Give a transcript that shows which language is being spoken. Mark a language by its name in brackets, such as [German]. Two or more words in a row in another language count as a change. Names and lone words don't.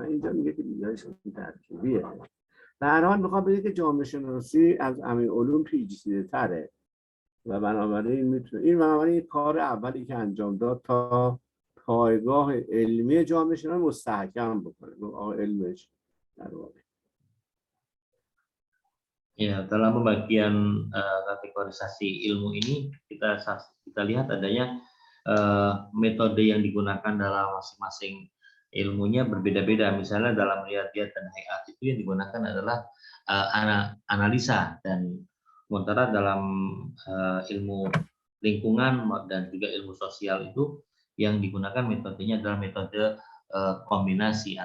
[Persian] اینجا میگه که دیگه‌اش ترکیبیه. در هر حال میخوام بگم که جامعه شناسی از همه علوم پیچیده‌تره و بنابراین میتونه این کار اولی که انجام داد تا پایگاه علمی جامعه شناسی مستحکم بکنه. علمش در واقع [Indonesian] Ya, dalam pembagian kategorisasi ilmu ini kita lihat adanya metode yang digunakan dalam masing-masing ilmunya berbeda-beda. Misalnya dalam riyadhiyat dan hayat itu yang digunakan adalah analisa, dan sementara dalam ilmu lingkungan dan juga ilmu sosial itu yang digunakan metodenya adalah metode kombinasi.